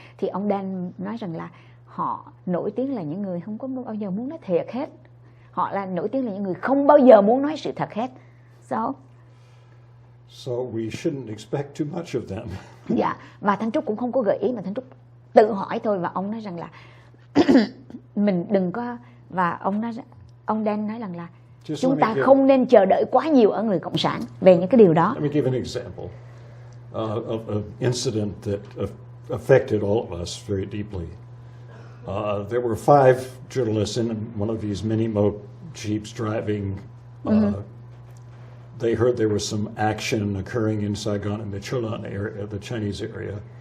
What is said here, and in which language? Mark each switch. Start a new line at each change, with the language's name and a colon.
Vietnamese: Thì ông Dan nói rằng là họ nổi tiếng là những người không có bao giờ muốn nói thiệt hết. Họ là nổi tiếng là những người không bao giờ muốn nói sự thật hết.
English: So we shouldn't expect too much of them.
Vietnamese: Dạ, và Thanh Trúc cũng không có gợi ý mà Thanh Trúc tự hỏi thôi, và ông nói rằng là mình đừng có, và ông Dan nói rằng là chúng ta không nên chờ đợi quá nhiều ở người Cộng sản về những cái điều đó.
English: Let me give an example of an incident that affected all of us very deeply. There were 5 journalists in one of these mini-mo jeeps driving. They heard there was some action occurring in Saigon in the Chulan area, the Chinese area.